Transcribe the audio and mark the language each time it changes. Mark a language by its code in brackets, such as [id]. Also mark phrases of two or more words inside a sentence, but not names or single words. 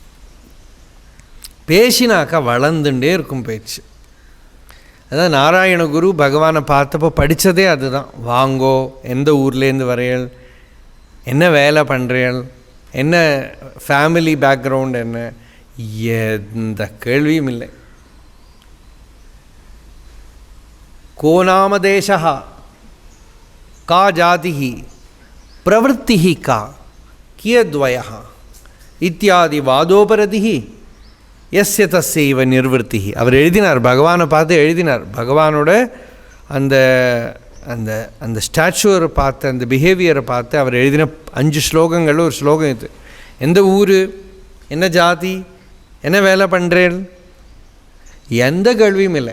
[ta] பேசினாக்கா வளர்ந்துட்டே இருக்கும் பேச்சு. அதான் நாராயண குரு பகவானை பார்த்தப்போ படித்ததே அதுதான். வாங்கோ, எந்த ஊர்லேருந்து வரையல், என்ன வேலை பண்ணுறீள், என்ன [en] family background, [ta] என்ன, எந்த கேள்வியும் இல்லை. [sa] को नाम देशः का जातिः प्रवृत्तिः का कियद्वयः इत्यादि वादोपरतिः यस्य तस्यैव निर्वृत्तिः. [ta] அவர் எழுதினார், பகவானை பார்த்து எழுதினார். பகவானோட அந்த அந்த அந்த ஸ்டாச்சுவை பார்த்து, அந்த பிஹேவியரை பார்த்து அவர் எழுதின 5 ஸ்லோகங்களில் ஒரு ஸ்லோகம் இது. எந்த ஊர், என்ன ஜாதி, என்ன வேலை பண்ணுறேன், எந்த கேள்வியும் இல்லை.